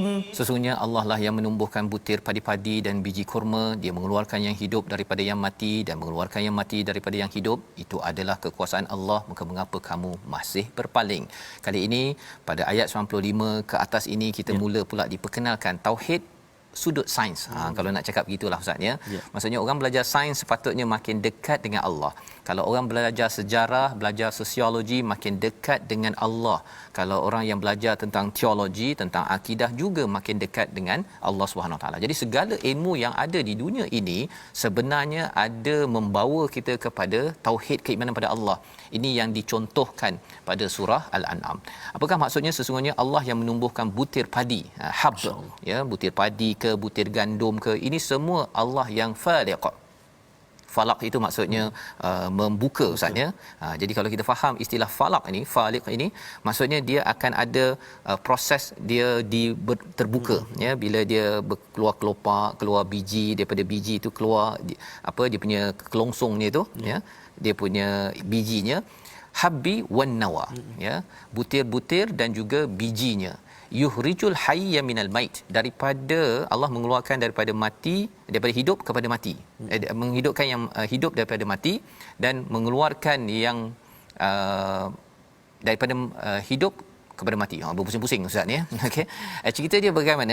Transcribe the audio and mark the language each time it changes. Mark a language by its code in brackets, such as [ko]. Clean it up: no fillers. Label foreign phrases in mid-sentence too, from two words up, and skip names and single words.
[ms] Sesungguhnya Allah lah yang menumbuhkan butir padi-padi dan biji kurma, Dia mengeluarkan yang hidup daripada yang mati dan mengeluarkan yang mati daripada yang hidup. Itu adalah kekuasaan Allah, maka mengapa kamu masih berpaling? Kali ini pada ayat 95 ke atas ini kita mula pula diperkenalkan tauhid sudut sains. Kalau nak cakap begitulah Ustaz ya. Maksudnya orang belajar sains sepatutnya makin dekat dengan Allah. Kalau orang belajar sejarah, belajar sosiologi, makin dekat dengan Allah. Kalau orang yang belajar tentang teologi, tentang akidah, juga makin dekat dengan Allah [ar] سبحانه تعالى. [ms] Jadi segala ilmu yang ada di dunia ini sebenarnya ada membawa kita kepada tauhid, keimanan pada Allah. Ini yang dicontohkan pada surah Al-An'am. Apakah maksudnya? Sesungguhnya Allah yang menumbuhkan butir padi, hab, ya, butir padi ke butir gandum ke, ini semua Allah yang faliq. Falaq itu maksudnya membuka Ustaz ya. Jadi kalau kita faham istilah falaq ini, faliq ini, maksudnya dia akan ada proses dia terbuka ya, bila dia keluar kelopak, keluar biji, daripada biji itu keluar dia punya kelongsongnya itu ya, dia punya bijinya, [ar] الحب والنوى ya, [ms] butir-butir dan juga bijinya. [ar] يخرج الحي من الميت, [ms] daripada Allah mengeluarkan daripada mati, daripada hidup kepada mati, menghidupkan yang hidup daripada mati, dan mengeluarkan yang daripada hidup kepada mati. Berpusing-pusing Ustaz ni ya. Okey. Cerita dia bagaimana?